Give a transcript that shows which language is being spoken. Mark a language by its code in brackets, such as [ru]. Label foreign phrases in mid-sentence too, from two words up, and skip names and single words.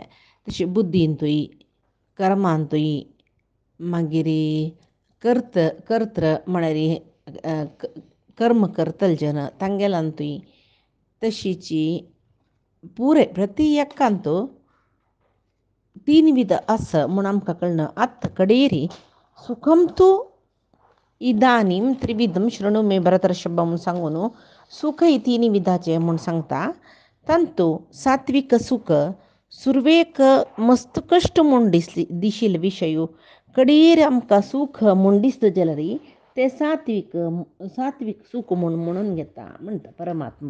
[kok] तशी बुद्धींतूय कर्मांतूय मागीर कर्त्र म्हळ्यार कर्म करतल जन तांगेलांतूय तशीची पुरे प्रति एकांतो तीन विध असं म्हूण आमकां कळना. आत्त कडेरी [sa] सुखम तू इदानीं त्रिविधम शृणु मे भरतर्षभ [kok] म्हूण सांगून सुख ही तिन्ही विधाचे म्हूण सांगता. तांतू सात्विक सुख सुरवेक मस्त कश्ट म्हूण दिशील विशय कडेर आमकां सुख म्हूण दिसता जाल्यार ते सात्विक सुख म्हणून घेता म्हणटा परमात्मा.